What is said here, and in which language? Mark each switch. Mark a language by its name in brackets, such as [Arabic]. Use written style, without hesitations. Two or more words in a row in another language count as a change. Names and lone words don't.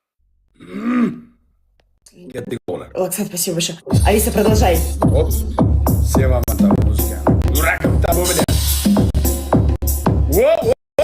[Uzbek] Ketdik o'g'lar. [Russian] Оксана, спасибо большое. Алиса, продолжай. [Uzbek] Hop. Sevaman tabi muzikani. Yurakim tabi bilan. Wo.